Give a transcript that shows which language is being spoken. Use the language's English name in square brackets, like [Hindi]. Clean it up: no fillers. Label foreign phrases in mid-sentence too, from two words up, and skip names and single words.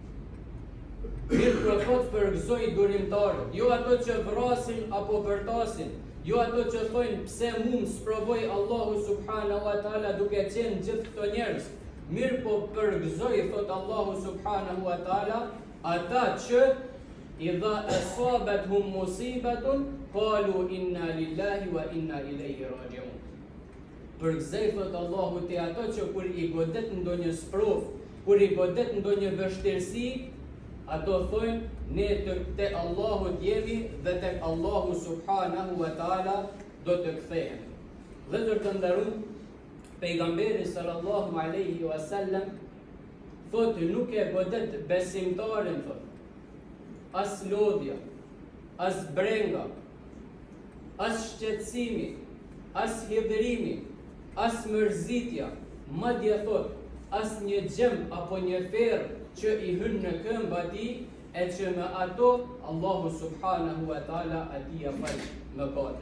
[Albanian] Mirë po thot përgëzoj durimtarët, jo ato që vrasin apo bërtasin, jo ato që thojnë pse mu sprovoj Allahu [Arabic] سبحانه وتعالى [Albanian] duke qenë gjithë këto njerëz. Mirë po përgëzoj, thot Allahu [Arabic] سبحانه وتعالى, [Albanian] ata që [Arabic] إذا أصابتهم مصيبة قالوا إنا لله وإنا إليه راجعون. [Albanian] Përgëzoj, thot Allahu, te ato që kur i godet ndonjë sprovë, kur i godet ndonjë vështirësi, ato thojnë ne te Allahu jemi dhe tek Allahu [Arabic] سبحانه وتعالى [Albanian] do të kthehemi. Vëllezër të nderuar, pejgamberi [Arabic] صلى الله عليه وسلم [Albanian] thot nuk e godet besimtarin thot as lodhja, as brenga, as shqetësimi, as hidhrimi, as mërzitja, madje thot as një gjem apo një ferë që i hyn në këmbë atij, e që me ato Allahu [Arabic] سبحانه وتعالى [Albanian] ati ja fal mëkate.